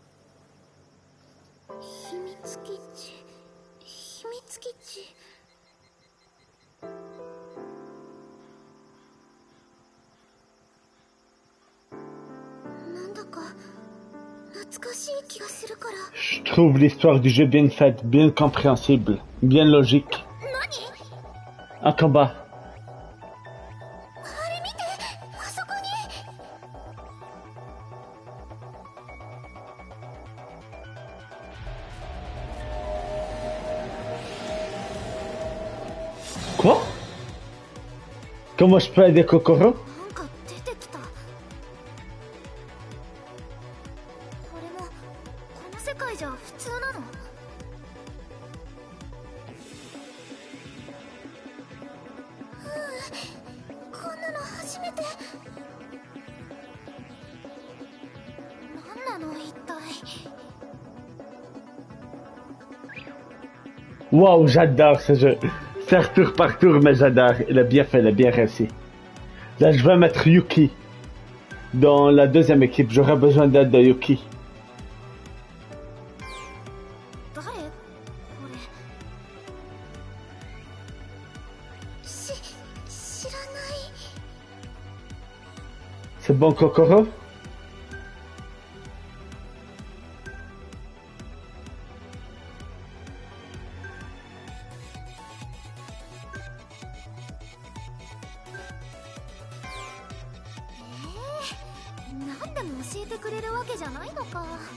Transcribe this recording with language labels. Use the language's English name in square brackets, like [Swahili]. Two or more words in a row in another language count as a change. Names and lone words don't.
[Japanese] 秘密基地、秘密基地。なんだか懐かしい気がするから。 [French] Je trouve l'histoire du jeu bien faite, bien compréhensible, bien logique. [Japanese] 何？ [French] Un combat. [Japanese] あれ見て、あそこに。あ [French] Quoi? Comment je peux aider Kokoro? [Japanese] なんか出てきた。これもこの世界じゃ普通なの？こんなの初めて。なんなの一体。 [French] Waouh, j'adore ce jeu. Faire tour par tour, mais j'adore. Il a bien fait, il a bien réussi. Là, je vais mettre Yuki dans la deuxième équipe. J'aurai besoin d'aide de Yuki. [Japanese] 誰？これ。知らない。 [French] C'est bon, Kokoro? [Japanese] なんでも教えてくれるわけじゃないのか。